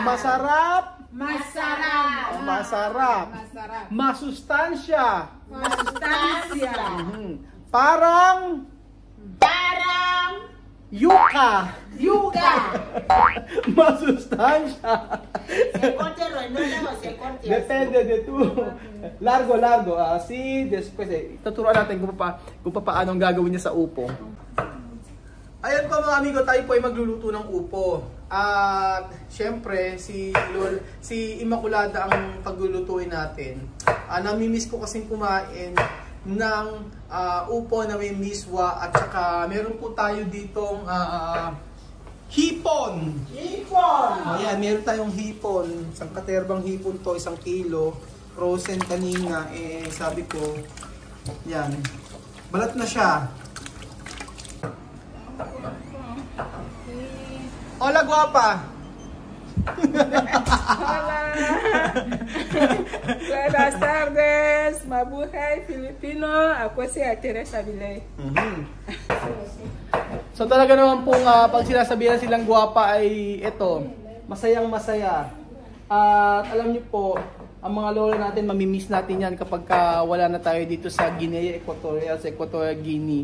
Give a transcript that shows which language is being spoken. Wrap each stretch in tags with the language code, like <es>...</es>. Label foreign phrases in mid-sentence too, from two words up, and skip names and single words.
<tl>Masarap. Masarap! Masarap. Masarap! Masustansya. Masustansya! Parang yuka. Yuga! Masustansya.</tl> <es>Depende de tu. Largo.</es> <tl>Después tuturuan natin kung paano ang gagawin niya sa upo. Ayan po</tl> <es>mga amigo,</es> <tl>tayo po ay magluluto ng upo. At syempre si Immaculada ang paglulutuin natin. Namimiss ko kasing kumain ng upo na may miswa at saka meron po tayo ditong hipon. Ayan, meron tayong hipon. Isang katerbang hipon to, 1 kilo. Frozen kanina. Sabi ko, yan. Balat na siya.</tl> <es>Hola, guapa! Hola! Buenas tardes! Mabuhay Filipino!</es> <tl>Ako si Teresa Vilay. So talaga naman pong pag sinasabihan silang guwapa ay ito, masayang masaya. At alam niyo po, ang mga lola natin, mamimiss natin yan kapag wala na tayo dito sa Guinea Equatorial, sa Equatorial Guinea.</tl>